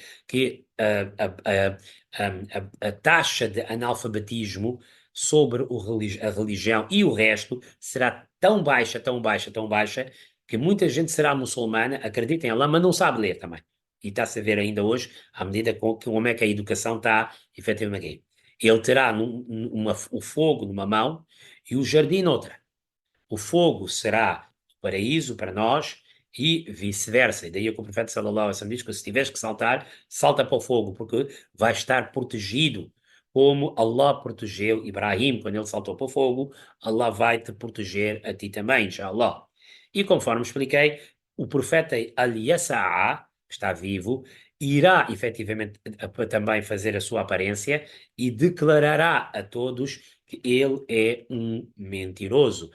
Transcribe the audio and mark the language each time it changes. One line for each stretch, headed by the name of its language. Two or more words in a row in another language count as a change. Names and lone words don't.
Portuguese: Que a taxa de analfabetismo sobre a religião e o resto será tão baixa, tão baixa, tão baixa, que muita gente será muçulmana, acredita em Allah, mas não sabe ler também. E está-se a ver ainda hoje, à medida como é que a educação está efetivamente aqui. Ele terá o fogo numa mão e o jardim noutra. O fogo será o paraíso para nós e vice-versa. E daí é que o profeta
Arabic: صلى الله عليه وسلم
Portuguese: diz que se tiveres que saltar, salta para o fogo, porque vai estar protegido. Como Allah protegeu Ibrahim quando ele saltou para o fogo, Allah vai te proteger a ti também,
Arabic: إن شاء الله.
Portuguese: E conforme expliquei, o profeta Al-Yasa'a, que está vivo, irá efetivamente também fazer a sua aparência e declarará a todos que ele é um mentiroso.